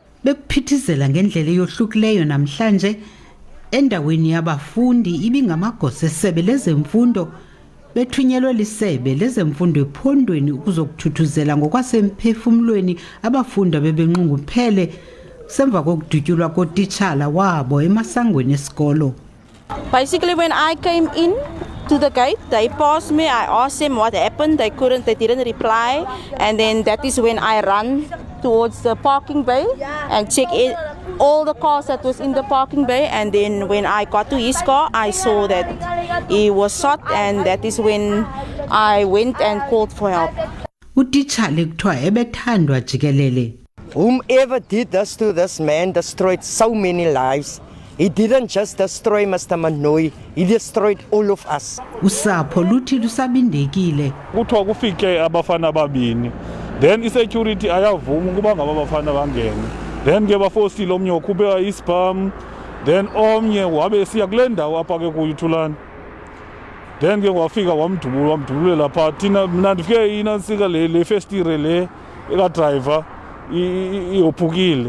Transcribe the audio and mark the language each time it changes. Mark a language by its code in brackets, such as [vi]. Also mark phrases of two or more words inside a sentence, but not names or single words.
[xh] Bekuphithizela ngendlela eyohlukileyo namhlanje endaweni yabafundi ibingamagosa esebe lezemfundo bethunyelwe lisebe lezemfundo ephondweni ukuzokuthuthuzela ngokwasemphefumlweni abafundi bebenqunguphele semva kokudutyulwa kotitshala wabo emasangweni esikolo. [en] Basically, when I came in to the gate, they passed me. I asked them what happened. They didn't reply. And then that is when I ran towards the parking bay and checked all the cars that was in the parking bay. And then when I got to his car, I saw that he was shot. And that is when I went and called for help. [xh] Utitshala kuthiwa ebethandwa jikelele. [en] Whomever did this to this man destroyed so many lives. He didn't just destroy Mr. Mankqoyi, he destroyed all of us. [xh] Usapho luthi lusabindekile. Kuthiwa kufike abafana ababini. Then isecurity ayavuma ukuba ngaba bafana bangene. Then ke bafosile omnye ukhuphe ispam. Then omnye wabe siya kule ndawo apha ke uThulani. Then ke wafika wamdubula lapha thina mina ndifike inansika le festire le eka driver iyophukile.